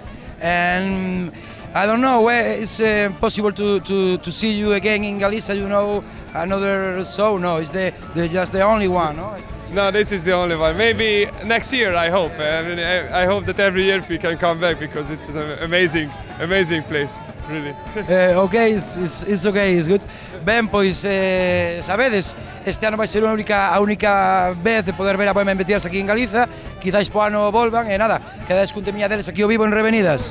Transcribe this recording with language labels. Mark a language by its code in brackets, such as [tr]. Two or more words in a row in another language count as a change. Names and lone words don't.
[en] And I don't know, where it's possible to see you again in Galicia, you know, another show? No, it's just the only one, no? No, this is the only one. Maybe next year, I hope. I hope that every year we can come back, because it's an amazing place, really. Okay, it's okay, it's good. [gl] Ben, pois, sabedes, este ano vai ser a única vez de poder ver a Bohemian Betials aquí en Galiza. Quizáis po ano volvan, e nada, quedades cun temiña deles aquí ao vivo en Revenidas.